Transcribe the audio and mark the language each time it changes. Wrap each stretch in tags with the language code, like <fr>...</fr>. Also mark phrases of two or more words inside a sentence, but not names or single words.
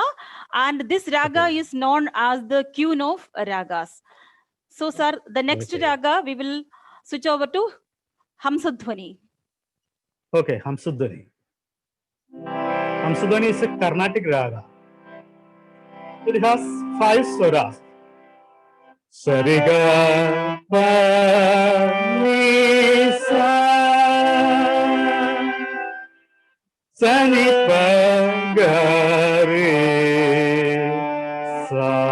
<en>And this raga is known as the queen of ragas. So, sir, the next raga, we will switch over to Hamsadhwani. Okay, Hamsadhwani. Hamsadhwani is a Carnatic raga. It has 5 swaras. Sariga, pa, ni, sa, sani, pa, ga, re, sa.</en>